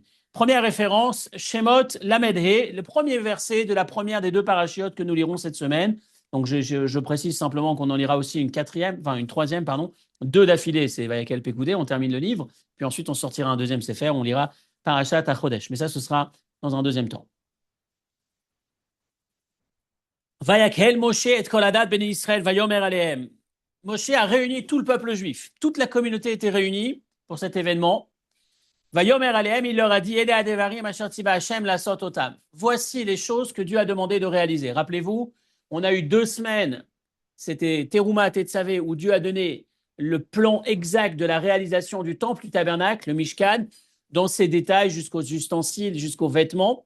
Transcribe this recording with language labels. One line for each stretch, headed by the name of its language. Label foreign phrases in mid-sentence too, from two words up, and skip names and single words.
French: Première référence, Shemot Lamed He, le premier verset de la première des deux parachiotes que nous lirons cette semaine. Donc je précise simplement qu'on en lira aussi une troisième, deux d'affilée, c'est Vayakel Pekoudé, on termine le livre, puis ensuite on sortira un deuxième sefer, on lira Parashat Achodesh, mais ça ce sera dans un deuxième temps.
Hebrew: ויקהל משה את כל עדת בני ישראל ויאמר אלהם. Moshe a réuni tout le peuple juif. Toute la communauté était réunie pour cet événement. ויאמר אלהם,
French: il leur a dit
Hebrew: אלה הדברים אשר צוה ה' לעשות אותם.
French: Voici les choses que Dieu a demandé de réaliser. Rappelez-vous, on a eu 2 semaines, c'était Teruma Tetzavé, où Dieu a donné le plan exact de la réalisation du temple, du tabernacle, le Mishkan, dans ses détails jusqu'aux ustensiles, jusqu'aux vêtements.